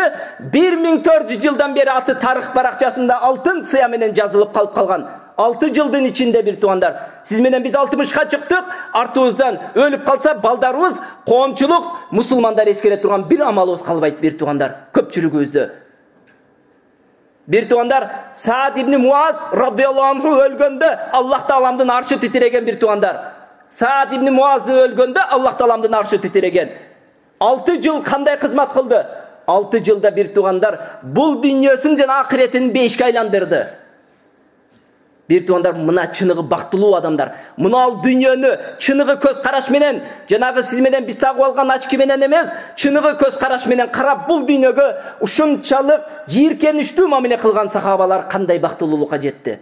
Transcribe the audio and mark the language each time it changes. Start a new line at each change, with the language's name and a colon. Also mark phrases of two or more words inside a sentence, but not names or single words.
Kyrgyz: 1400 жылдан бери аты тарых баракчасында алтын сыя менен жазылып калып калган. 6 жылдын ичинде бир тугандар, сиз менен биз 60ка чыктык, артыбыздан өлүп калса балдарыбыз, коомчулук, мусулмандар эскере турган бир амалыбыз калбайт бир тугандар, көпчүлүгүбүздө. Бир тугандар, Саад ибн Муаз
Arabic: رضي الله عنه
Kyrgyz: өлгөндө Аллах Тааламдын аршы титиреген бир тугандар. Саад ибн Муаз өлгөндө Аллах Тааламдын аршы титиреген. 6 жыл кандай кызмат кылды? 6 жылда бир тугандар бул дүйнөсүн жана акыретин бейишке айландырды. Бир тугандар, мына чыныгы бактылуу адамдар, мына ал дүйнөнү чыныгы көз караш менен, жанагы сиз менен биз тагып алган ачки менен эмес, чыныгы көз караш менен карап бул дүйнөгө ушунчалык жийиркеничтүү мамиле кылган сахабалар кандай бактылуулукка жетти.